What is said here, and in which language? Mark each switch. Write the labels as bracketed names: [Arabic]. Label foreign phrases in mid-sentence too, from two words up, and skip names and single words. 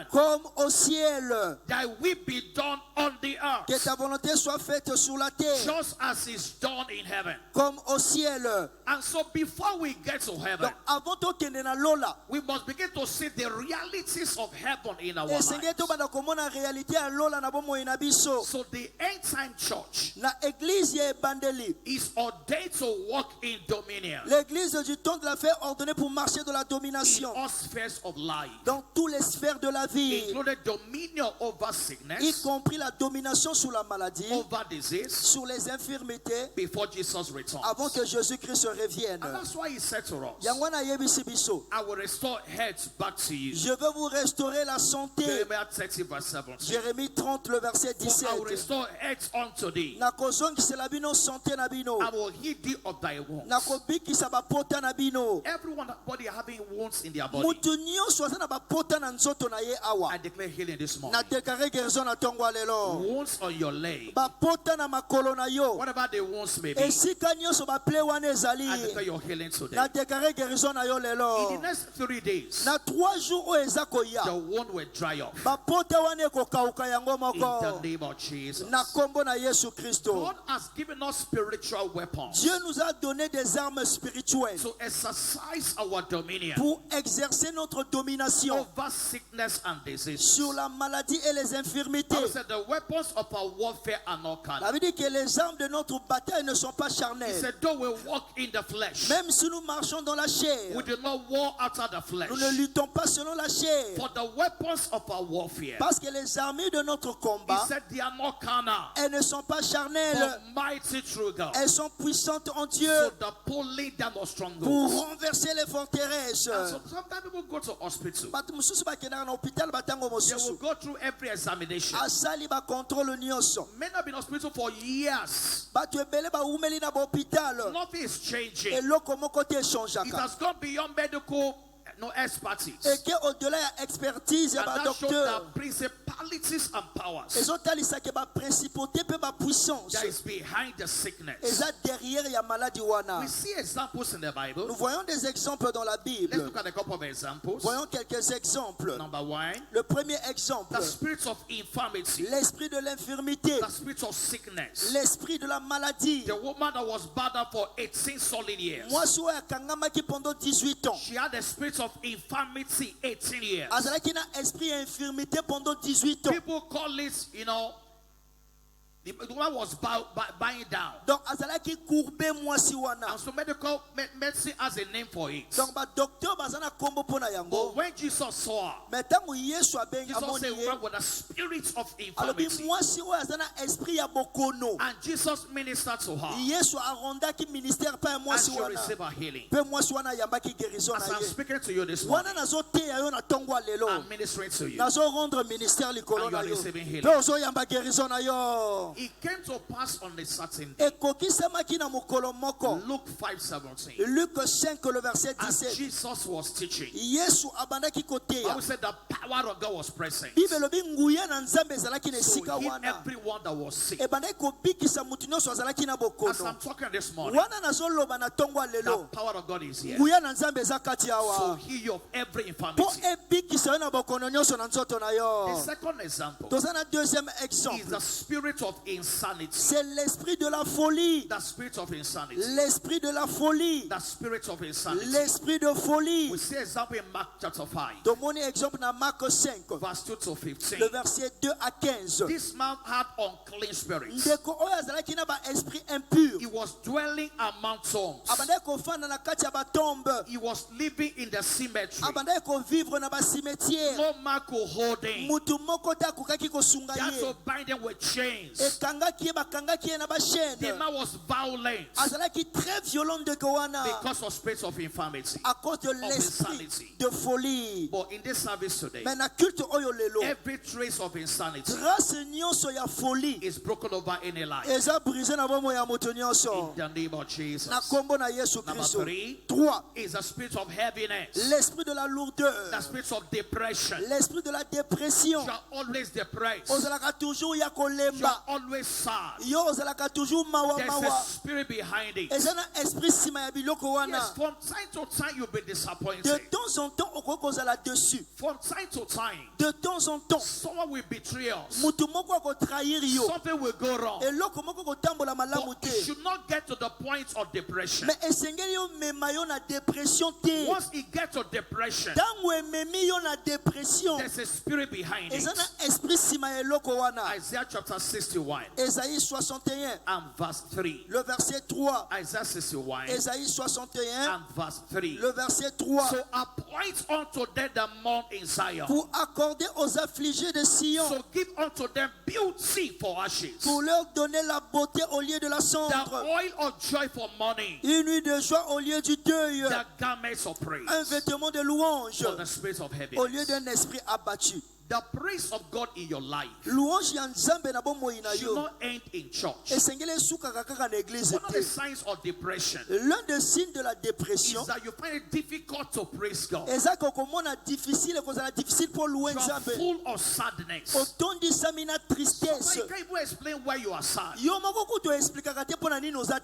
[French] comme au ciel. [English] That we be done on the [French] Que [English] earth, [French] ta volonté soit faite sur la terre, [English] just as is done in heaven. [French] comme au ciel. [English] And so before we get to heaven, [French] Donc, avant [Lingala] tokende na lola, [English] we must begin to see the realities of heaven in our [Lingala] esenge [English] lives. [Lingala] tobanda komona réalité ya lola na bomoi na biso. [English] So the end time church [Lingala] Na église ya ebandeli, [English] is ordained to walk in dominion [French] l'église du temps de la fait ordonnée pour marcher de la [English] in [French] domination [English] all spheres of life, [French] dans toutes les sphères de la vie, [English] including dominion over [French] y [English] sickness, [French] compris la domination sur la maladie, [English] over disease, [French] sur les infirmités, [English] before Jesus returns. [French] avant que Jésus-Christ revienne. [English] And that's why he said to us, [Lingala] Yango na yebisi biso, [English] I will restore health back to you. [French] je veux vous restaurer la santé. [English] Jeremiah 30 verse 17. [French] Jérémie 30, le verset [English] For I will [French] 17. [English] restore health unto thee. [Lingala] Nakozongisela bino santé na bino. [English] I will heal thee of thy wounds. [Lingala] Nakobikisa bapota na bino. [English] Everybody having wounds in their body, [Lingala] Mutu nyonso aza na bapota na nzoto na ye awa. [English] I declare healing this [Lingala] Na [English] morning. [Lingala] dekare guérison na tongo ya lelo. [English] Wounds on your leg, [Lingala] Bapota na makolo na yo. [English] whatever the wounds may be, [Lingala] Esika nyonso baple wana [English] I declare [Lingala] ezali. [English] your healing today. [Lingala] Na dekare guérison na yo [English] In the [Lingala] lelo. [English] next 3 days, [Lingala] Na 3 jours oyo eza [English] the [Lingala] koya. [English] wound will dry up. [Lingala] Bapota wana ekokauka yango [English] In the [Lingala] moko. [English] name of Jesus. [Lingala] Na kombo na Yesu Kristo. [English] God has given us spiritual weapons [French] Dieu nous a donné des armes spirituelles [English] to exercise our dominion [French] pour exercer notre domination [English] over sickness and disease. [French] sur la maladie et les infirmités. [English] Bible said the weapons of our warfare are not [French] Ça [English] carnal. [French] veut dire que les armes de notre bataille ne sont pas [English] He [French] charnelles. [English] said, though we walk in the flesh, [French] Même si nous marchons dans la chair, [English] we do not war after the flesh. [French] nous ne luttons pas selon la chair. [English] For the weapons of our warfare, [French] Parce que les armées de notre [English] he [French] combat, [English] said they are not carnal, [French] elles ne sont pas charnelles. [English] but mighty through God. [French] Elles sont puissantes en Dieu [English] So the pulling down of strongholds. [French] pour renverser les forteresses. [English] And so sometimes people go to hospital. [Lingala] Bato mosusu bakendaka na hôpital batango [English] They will [Lingala] mosusu [English] go through every examination. [Lingala] asali bacontrôle nyonso. [English] Men have been in hospital for years. [Lingala] Bato ebele baumeli na bahôpital. [English] Nothing is changing. [Lingala] Eloko moko te [English] It [Lingala] echangeaka. [English] has gone beyond medical expertise. [Lingala] Eke au-delà ya expertise ya [English] And that shows [Lingala] badocteur. [English] the principalities and powers [Lingala] Ezotalisaka baprincipauté mpe bapuissance [English] that is behind the sickness. [Lingala] eza derrière ya maladie wana. [English] We see examples in the Bible. [French] Nous voyons des exemples dans la [English] Let's [French] Bible. [English] look at a couple of examples. [French] Voyons quelques exemples. [English] Number one, [French] Le premier exemple, [English] the spirit of infirmity, [French] l'esprit de l'infirmité, [English] the spirit of sickness. [French] l'esprit de la maladie. [English] The woman that was bothered for 18 solid years, [Lingala] Mwasi oyo akangamaki [French] pendant 18 ans. [English] she had the spirit of infirmity 18 years. [Lingala] Azalaki na esprit ya infirmité [French] pendant 18 ans. [English] People call it, the woman was bowing down. [Lingala] Donc azalaki courbé mwasi wana. [English] And so medical medicine has a name for it. [Lingala] Donc ba docteur baza na kombo pona [English] But [Lingala] yango. [English] when Jesus saw her, [Lingala] Mais tango Yesu abengi [English] Jesus [Lingala] amoni [English] said, [Lingala] ye, [English] woman with a spirit of [Lingala] alobi [English] infirmity. [Lingala] mwasi oyo aza na esprit ya bokono. [English] And Jesus ministered to her. [Lingala] Yesu arondaki ministère pa ya [English] And [Lingala] mwasi [English] she [Lingala] wana. [English] received her healing. [Lingala] Pe mwasi wana ayambaki guérison [English] As [Lingala] na [English] I'm [Lingala] ye. [English] speaking to you this morning, [Lingala] Wana nazoteya yo na tongo ya lelo. [English] I'm ministering to you. [Lingala] Nazo [French] rendre ministère [Lingala] likolo [English] And you [Lingala] na [English] are [Lingala] yo. [English] receiving healing. [Lingala] Pe ozoyamba guérison na yo. [English] It came to pass on a certain day. [Lingala] Ekokisamaki na mokolo moko. [English] Luke 5:17. [French] Luc 5 le verset [English] As [French] 17. [English] Jesus was teaching, [Lingala] Yesu abandaki koteya. [English] Bible said the power of God was present. [Lingala] Bible elobi nguya na Nzambe ezalaki na [English] So [Lingala] esika [English] heal [Lingala] wana. [English] everyone that was sick. [Lingala] Ebandaki kobikisa mutu nyonso azalaki na [English] As [Lingala] bokono. [English] I'm talking this morning, [Lingala] Wana nazoloba na tongo ya [English] the [Lingala] lelo. [English] power of God is here. [Lingala] Nguya na Nzambe eza kati [English] So [Lingala] awa. [English] heal you of every [Lingala] Po [English] infirmity. [Lingala] ebikisa yo na bokono nyonso na nzoto na [English] The [Lingala] yo. [English] second example [Lingala] Toza na deuxième [English] is [Lingala] exemple. [English] the spirit of insanity. [French] C'est l'esprit de la folie. [English] The spirit of insanity. [French] L'esprit de la folie. [English] The spirit of insanity. [French] L'esprit de folie. [English] We see example in Mark chapter 5, [Lingala] Tomoni exemple na Marc 5, [English] verse 2 to 15. [French] le verset 2 à 15. [English] This man had unclean spirits. [Lingala] Ndeko oyo azalaki na ba [French] esprit impur. [English] He was dwelling among tombs. [Lingala] Abandaki kofanda na kati ya batombe. [English] He was living in the cemetery. [Lingala] Abandaki kovivre na basimetiere. [English] No man could hold him. [Lingala] Mutu moko te akokaki kosunga [English] They had [Lingala] ye. [English] to bind him with chains. [Lingala] ekangaki ye bakangaki ye na [English] The [Lingala] bashene [English] man was violent [French] azalaki très violent de wana [English] because of spirits of infirmity, [French] à cause de l'esprit [English] insanity. [French] de folie. [English] But in this service today, [Lingala] Mais na culte oyo lelo [English] every trace of insanity [Lingala] grâce nyonso ya folie [English] is broken over any life. [Lingala] eza brisé na bomoi ya moto [English] In [Lingala] nyonso [English] the name of Jesus. [Lingala] na kombo na Yesu [English] Number [Lingala] Kristo. [English] 3 [French] 3. [English] is a spirit of heaviness, [French] L'esprit de la lourdeur, [English] the spirit of depression. [French] l'esprit de la dépression. [English] You are always depressed. [Lingala] Ozalaka toujours ya [English] You are [Lingala] kolemba. [English] always sad. [Lingala] Yo ozalaka toujours mawa [English] There's a [Lingala] mawa. [English] spirit behind it. [Lingala] Eza na esprit sima ya biloko wana. [English] Yes, from time to time you'll be disappointed. [French] De temps en temps [Lingala] okoki kozala [French] dessus. [English] From time to time, [French] De temps en temps [English] someone will betray us. [Lingala] mutu moko akotrahir yo. [English] Something will go wrong. [Lingala] Eloko moko kotambola malamu [English] But it [Lingala] te. [English] should not get to the point of depression. [Lingala] Mais esengeli yo mema yo na dépression te. [English] Once it gets to depression, [Lingala] Tango ememi yo na dépression. [English] there's a spirit behind [Lingala] Eza [English] it. [Lingala] na esprit sima ya eloko wana. [English] Isaiah chapter 61 [French] Esaïe 61, [English] and verse 3. [French] le verset 3. [English] Isaiah 61 [French] Esaïe 61, [English] and verse 3. [French] le verset 3. [English] So appoint unto them the mourn in Zion. [French] Pour accorder aux affligés de Sion, [English] So give unto them beauty for ashes, [French] pour leur donner la beauté au lieu de la [English] the [French] cendre, [English] oil of joy for mourning, [French] une nuit de joie au lieu du deuil, [English] the garments of praise [French] un vêtement de louange [English] for the spirit of [French] au lieu [English] heaviness. [French] d'un esprit abattu. [English] The praise of God in your life [Lingala] Louange ya nzambe na bomoi na [English] should [Lingala] yo [English] not end in church. [Lingala] esengeli esukaka kaka na église [English] One of the [Lingala] te. [English] signs of depression [French] L'un des signes de la dépression [English] is that you find it difficult to praise God. [Lingala] eza kokomona difficile kozala difficile [French] pour louer [English] You are [Lingala] nzambe [English] full of sadness. [Lingala] otondisami na [English] So [Lingala] tristesse. [English] you can't even explain why you are sad. [Lingala] Yo moko kutu explikaka te mpo na nini oza